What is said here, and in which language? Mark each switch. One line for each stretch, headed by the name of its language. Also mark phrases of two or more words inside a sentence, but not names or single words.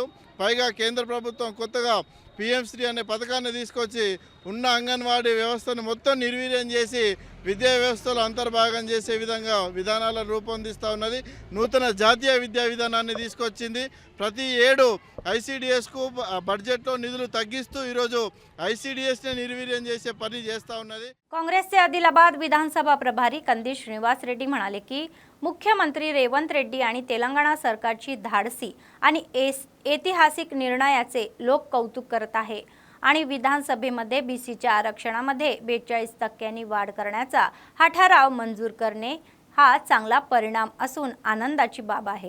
Telugu: పైగా కేంద్ర ప్రభుత్వం కొత్తగా పిఎంశ్రీ అనే పథకాన్ని తీసుకొచ్చి ఉన్న అంగన్వాడీ వ్యవస్థను మొత్తం నిర్వీర్యం చేసి విద్యా వ్యవస్థలో అంతర్భాగం చేసే విధంగా విధానాలను రూపొందిస్తూ ఉన్నది. నూతన జాతీయ విద్యా విధానాన్ని తీసుకొచ్చింది. ప్రతి ఏడు ఐసిడిఎస్కు బడ్జెట్లో నిధులు తగ్గిస్తూ ఈరోజు ఐసిడిఎస్ని निर्वीर्యం చేసే పని చేస్తూ ఉన్నది.
Marathi: काँग्रेसचे आदिलाबाद विधानसभा प्रभारी कंदी श्रीनिवास रेड्डी म्हणाले की मुख्यमंत्री रेवंत रेड्डी आणि तेलंगणा सरकारची धाडसी आणि ऐतिहासिक निर्णयाचे लोक कौतुक करत आहे आणि विधानसभेमध्ये बीसीच्या आरक्षणामध्ये 42% वाढ करण्याचा हा ठराव मंजूर करणे हा चांगला परिणाम असून आनंदाची बाब आहे.